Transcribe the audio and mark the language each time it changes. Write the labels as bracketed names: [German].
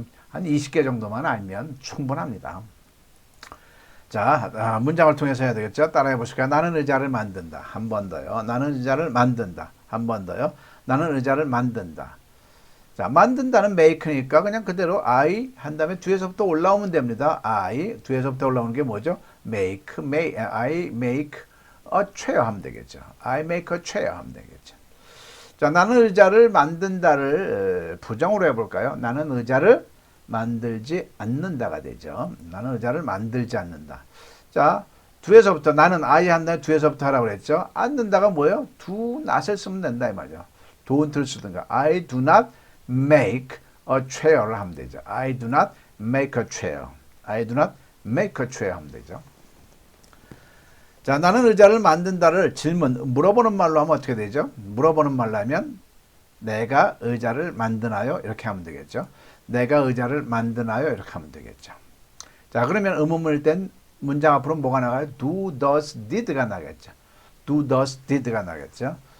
[Korean] 한 20개 정도만 알면 충분합니다. 자, 문장을 통해서 해야 되겠죠. 따라해 보실까요? 나는 의자를 만든다. 한 번 더요. 나는 의자를 만든다. 한 번 더요. 나는 의자를 만든다. 자, 만든다는 make니까 그냥 그대로 I 한 다음에 뒤에서부터 올라오면 됩니다. I 뒤에서부터 올라오는 게 뭐죠? [English] I make a chair [Korean] 하면 되겠죠. [English] I make a chair [Korean] 하면 되겠죠. 자, 나는 의자를 만든다를 부정으로 해볼까요? 나는 의자를 만들지 않는다가 되죠. 나는 의자를 만들지 않는다. 자, 뒤에서부터 나는 I 한 다음에 뒤에서부터 하라고 그랬죠. 않는다가 뭐예요? do not을 쓰면 된다 이 말이죠. don't를 쓰든가. [English] I do not make a chair를 [Korean] 하면 되죠. [English] I do not make a chair. I do not make a chair [Korean] 하면 되죠. 자, 나는 의자를 만든다를 질문, 물어보는 말로 하면 어떻게 되죠? 물어보는 말로 하면 내가 의자를 만드나요? 이렇게 하면 되겠죠. 내가 의자를 만드나요? 이렇게 하면 되겠죠. 자, 그러면 의문문일 땐 문장 앞으로 뭐가 나가요? do, does, did가 나겠죠. do, does, did가 나겠죠.